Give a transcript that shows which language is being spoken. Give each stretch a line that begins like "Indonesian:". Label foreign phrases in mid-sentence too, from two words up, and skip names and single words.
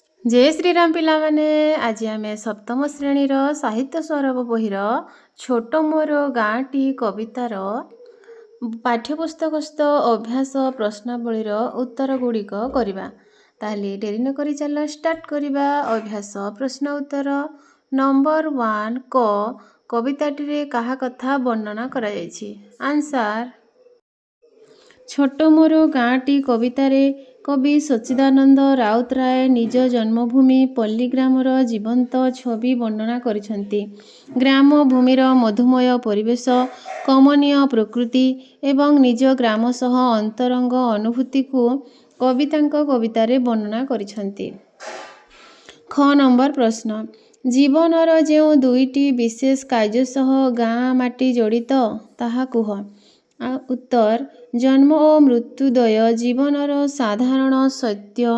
Odia: ଜୟ ଶ୍ରୀରାମ ପିଲାମାନେ ଆଜି ଆମେ ସପ୍ତମ ଶ୍ରେଣୀର ସାହିତ୍ୟ ସୌରଭ ବହିର ଛୋଟ ମୋର ଗାଁଟି କବିତାର ପାଠ୍ୟପୁସ୍ତକସ୍ଥ ଅଭ୍ୟାସ ପ୍ରଶ୍ନାବଳୀର ଉତ୍ତର ଗୁଡ଼ିକ କରିବା। ତାହାଲେ ଡେରି ନ କରି ଚାଲ ଷ୍ଟାର୍ଟ କରିବା। ଅଭ୍ୟାସ ପ୍ରଶ୍ନ ଉତ୍ତର ନମ୍ବର 1 କ କବିତାଟି କାହା କଥା ବର୍ଣ୍ଣନା କରାଯାଇଛି। ଆନ୍ସର ଛୋଟ ମୋର ଗାଁଟି କବିତାର କବି ସଚ୍ଚିଦାନନ୍ଦ ରାଉତରାୟ ନିଜ ଜନ୍ମଭୂମି ପଲ୍ଲୀଗ୍ରାମର ଜୀବନ୍ତ ଛବି ବର୍ଣ୍ଣନା କରିଛନ୍ତି। ଗ୍ରାମ ଭୂମିର ମଧୁମୟ ପରିବେଶ, କମନୀୟ ପ୍ରକୃତି ଏବଂ ନିଜ ଗ୍ରାମ ସହ ଅନ୍ତରଙ୍ଗ ଅନୁଭୂତିକୁ କବି ତାଙ୍କ କବିତାରେ ବର୍ଣ୍ଣନା କରିଛନ୍ତି। ଖ ନମ୍ବର ପ୍ରଶ୍ନ ଜୀବନର ଯେଉଁ ଦୁଇଟି ବିଶେଷ କାର୍ଯ୍ୟ ସହ ଗାଁ ମାଟି ଜଡ଼ିତ ତାହା କୁହ। ଉତ୍ତର ଜନ୍ମ ଓ ମୃତ୍ୟୁଦ୍ୱୟ ଜୀବନର ସାଧାରଣ ସତ୍ୟ।